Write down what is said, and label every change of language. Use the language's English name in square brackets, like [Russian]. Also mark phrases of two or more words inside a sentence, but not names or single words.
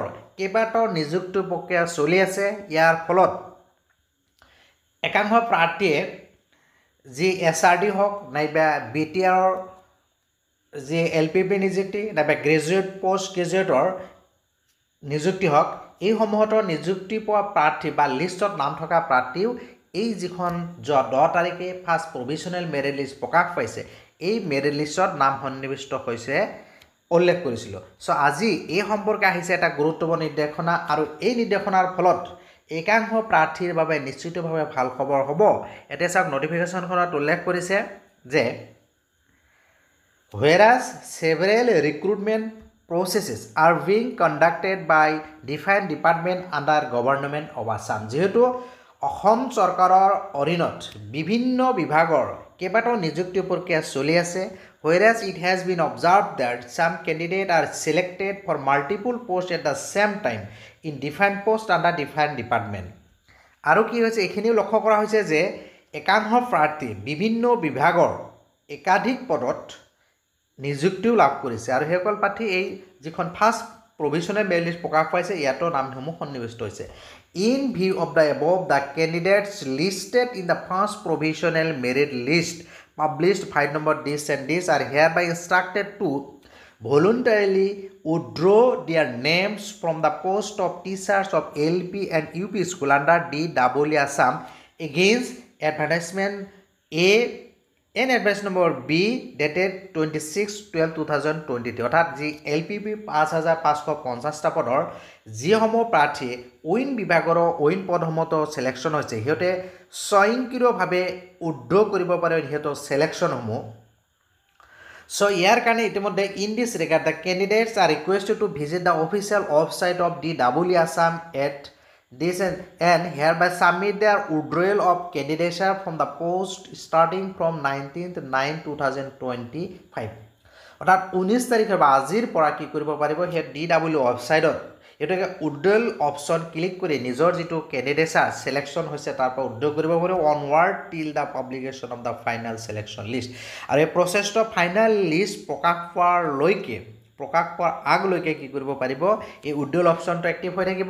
[Assamese] কেইবাটাও নিযুক্তি প্ৰক্ৰিয়া চলি আছে, ইয়াৰ ফলত একাংশ প্ৰাৰ্থীয়ে যি SRD হওক নাইবা BTRৰ যি LPP নিযুক্তি নাইবা [English] graduate post graduate [Assamese] নিযুক্তি হওক, এইসমূহতো নিযুক্তি পোৱা প্ৰাৰ্থী বা লিষ্টত নাম থকা প্ৰাৰ্থীও এই যিখন যোৱা 10 তাৰিখে [English] first provisional merit list [Assamese] প্ৰকাশ পাইছে, এই [English] merit list [Assamese] নাম সন্নিৱিষ্ট হৈছে উল্লেখ কৰিছিলোঁ। চ' আজি এই সম্পৰ্কে আহিছে এটা গুৰুত্বপূৰ্ণ নিৰ্দেশনা আৰু এই নিৰ্দেশনাৰ ফলত একাংশ প্ৰাৰ্থীৰ বাবে নিশ্চিতভাৱে ভাল খবৰ হ'ব। এতিয়া চাওক নটিফিকেশ্যনখনত উল্লেখ কৰিছে যে [English] whereas several recruitment processes are being conducted by different department under government of Assam, [Assamese] যেহেতু অসম চৰকাৰৰ অধীনত বিভিন্ন বিভাগৰ কেইবাটাও নিযুক্তি প্ৰক্ৰিয়া চলি আছে, [English] whereas it has been observed that some candidates are selected for multiple posts at the same time in different posts under different department। [Assamese] আৰু কি হৈছে এইখিনিও লক্ষ্য কৰা হৈছে যে একাংশ প্ৰাৰ্থী বিভিন্ন বিভাগৰ একাধিক পদত নিযুক্তিও লাভ কৰিছে আৰু সেইসকল প্ৰাৰ্থী এই যিখন [English] first provisional merit list [Assamese] প্ৰকাশ পাইছে ইয়াতো নামসমূহ সন্নিৱিষ্ট হৈছে। [English] In view of the above, the candidates listed in the first provisional merit list published 5 number this and this are hereby instructed to voluntarily withdraw their names from the post of teachers of LP and UP school under DEE Assam against advertisement A and advice number B dated 26/12/2020, [Assamese] অৰ্থাৎ যি LPP ৫,৫৫০টা পদৰ যিসমূহ প্ৰাৰ্থী অইন বিভাগৰ অইন পদসমূহতো ছিলেকশ্যন হৈছে সিহঁতে স্বয়ংক্ৰিয়ভাৱে উইথড্ৰ কৰিব পাৰে সিহঁতৰ ছিলেকশ্যনসমূহ। চ' ইয়াৰ কাৰণে ইতিমধ্যে [English] in this regard the candidates are requested to visit the official website of DEE Assam at this and hereby submit their withdrawal of candidature from the post starting from 19/9/2025, [Assamese] অৰ্থাৎ 19 তাৰিখৰ পৰা আজিৰ পৰা কি কৰিব পাৰিব সেই DEE ৱেবছাইটত এটাকে [English] withdrawal option [Assamese] ক্লিক কৰি নিজৰ যিটো কেণ্ডিডেচাৰ ছিলেকশ্যন হৈছে তাৰ পৰা উইথড্ৰ কৰিব পাৰিব [English] onward till the publication of the final selection list. [Assamese] আৰু এই প্ৰচেছটো [English] final list [Assamese] প্ৰকাশ পোৱাৰ আগলৈকে কি কৰিব পাৰিব এই [English] withdrawal option active [Assamese] হৈ থাকিব।